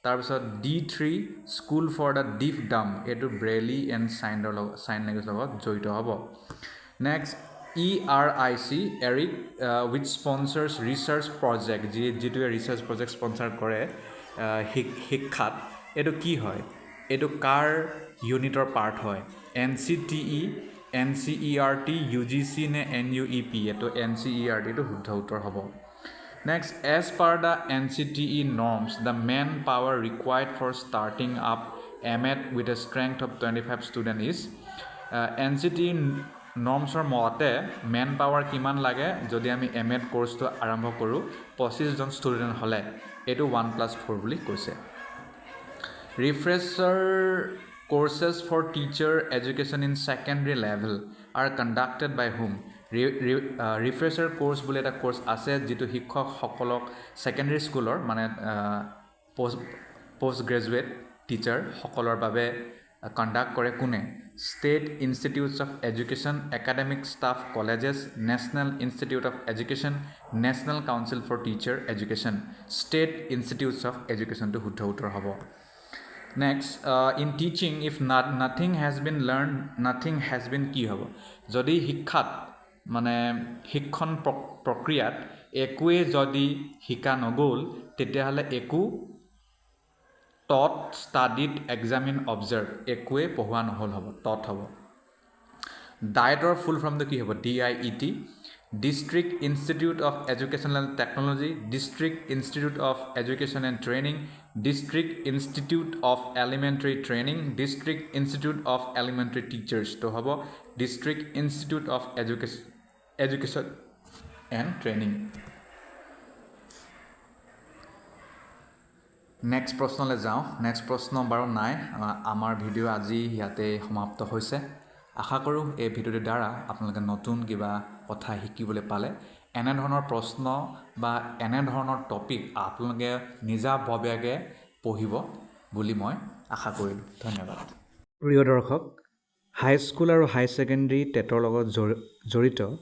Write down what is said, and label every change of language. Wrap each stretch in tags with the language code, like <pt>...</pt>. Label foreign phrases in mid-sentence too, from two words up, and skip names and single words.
<as>তাৰপিছত D3</as> <en>school for the deaf dumb</en> <as>এইটো</as> <en>Braille and sign language</en> <as>লগত জড়িত হ'ব নেক্সট ERIC এৰিক</as> <en>with sponsors research project</en> <as>যিটোৱে</as> <en>research project</en> <as>স্পনচাৰ কৰে শিক্ষাত এইটো কি হয় এইটো কাৰ ইউনিটৰ পাৰ্ট হয় NCTE NCERT UGC নে NUEP এইটো NCERT এইটো শুদ্ধ উত্তৰ হ'ব</as> <en>Next, as per the NCTE norms, the manpower required for starting up MET with a strength of 25 students is NCTE norms or</en> <as>মতে manpower কিমান লাগে যদি আমি MET কোৰ্সটো আৰম্ভ কৰো 25 জন ষ্টুডেন্ট হলে এটো 1+4 বুলি কৈছে</as> <en>Refresher courses for teacher education in secondary level are conducted by whom? Refresher course</en> <as>বুলি এটা কোর্স আছে যেটো শিক্ষক সকলক</as> <en>secondary school</en> <as>মানে</as> <en>post graduate teacher</en> <as>সকলৰ বাবে কণ্ডাক্ট কৰে কোনে</as> <en>State Institutes of Education, Academic Staff Colleges, National Institute of Education, National Council for Teacher Education, State Institutes of Education to</en> <as>শুদ্ধ উত্তৰ হ'ব</as> <en>Next, in teaching, if nothing has been learned, nothing has been</en> <as>কি হ'ব যদি শিক্ষাত মানে শিক্ষণ প্ৰক্ৰিয়াত একোৱে যদি শিকা নগল তেতিয়াহলে একো</as> <en>taught, studied, examined, observed</en> <as>একোৱে পঢ়োৱা নহল হ'ব</as> <en>taught হ'ব Diet or full from the</en> <as>কি হ'ব</as> <en>DIET District Institute of Educational Technology District Institute of Education and Training District Institute of Elementary Training District Institute of Elementary Teachers to হ'ব District Institute of Education and Training</en> <as>Next প্ৰশ্নলৈ যাওঁ next প্ৰশ্ন বাৰু নাই আমাৰ ভিডিও আজি ইয়াতে সমাপ্ত হৈছে আশা কৰো এই ভিডিওৰ দ্বাৰা আপোনালোকে নতুন কিবা কথা শিকিবলৈ পালে এনে ধৰণৰ প্ৰশ্ন বা এনে ধৰণৰ টপিক আপোনালোকে নিজাববীয়াকৈ পঢ়িব বুলি মই আশা কৰিলো ধন্যবাদ প্ৰিয় দৰ্শক</as> <en>high school</en> <as>আৰু</as> <en>high secondary</en> <as>টেটৰ লগত জড়িত</as>